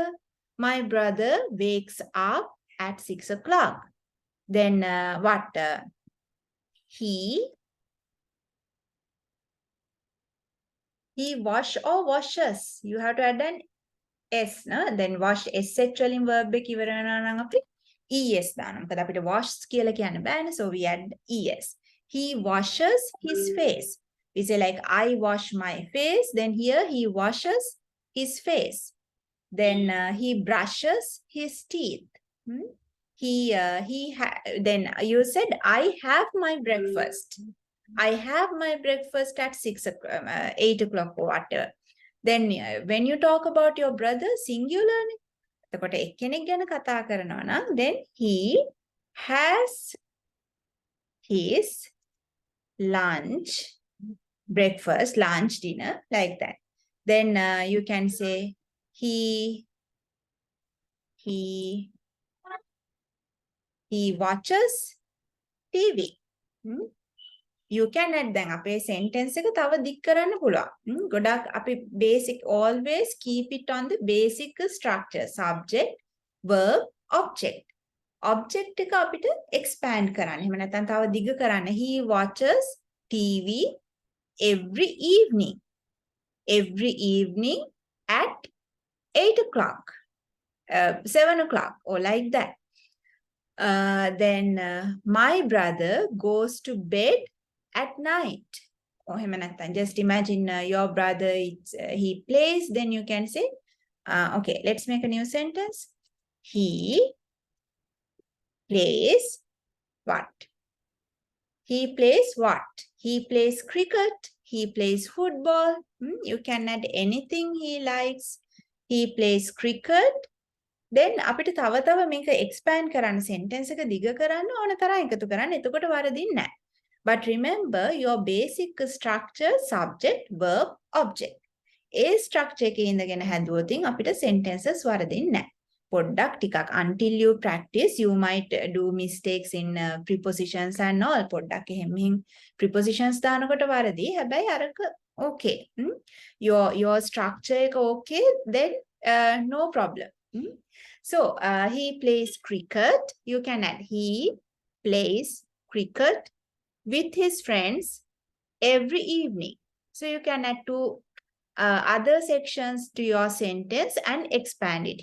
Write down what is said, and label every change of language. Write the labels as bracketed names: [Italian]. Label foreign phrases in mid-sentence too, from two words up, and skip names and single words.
[English] My brother wakes up at 6 o'clock. Then what? He wash or washes. You have to add an S, no? Then wash S actually verb එක [Sinhala] ඉවර වෙනවා නම් අපි ES දානවා. මොකද අපිට wash කියලා කියන්න බෑනේ. [English] So we add ES. He washes his face. We say like I wash my face. Then here he washes his face. Then he brushes his teeth. Then you said I have my breakfast. I have my breakfast at 8 o'clock or whatever. Then when you talk about your brother singular, [Sinhala] එතකොට එක්කෙනෙක් ගැන කතා කරනවා නම් [English] then he has his lunch, breakfast, lunch, dinner, like that. Then you can say he watches TV. You can add then [Sinhala] අපේ sentence එක තව දික් කරන්න පුළුවන්. ගොඩක් අපි [English] basic, always keep it on the basic structure. Subject, verb, object. Object [Sinhala] එක අපිට expand කරන්න. එහෙම නැත්නම් තව දිග කරන්න. [English] He watches TV every evening. Every evening at 8 o'clock. 7 o'clock, or like that. Then my brother goes to bed at night. Or just imagine your brother, he plays, then you can say, okay, let's make a new sentence. He plays what? He plays what? He plays cricket. He plays football. You can add anything he likes. He plays cricket. then [Sinhala] අපිට තව තව මේක expand කරන්න sentence එක දිග කරන්න ඕන තරම් එකතු කරන්න. එතකොට වරදින්නේ නැහැ. [English] But remember your basic structure subject verb object. [Sinhala] ඒ structure එකේ ඉඳගෙන හැදුවොතින් අපිට sentences වරදින්නේ නැහැ. පොඩ්ඩක් ටිකක් [English] until you practice you might do mistakes in prepositions and all. [Sinhala] පොඩ්ඩක් එහෙම prepositions දානකොට වරදී. හැබැයි අරක okay. [English] Your structure එක okay then no problem. So he plays cricket. You can add he plays cricket with his friends every evening. So you can add two other sections to your sentence and expand it.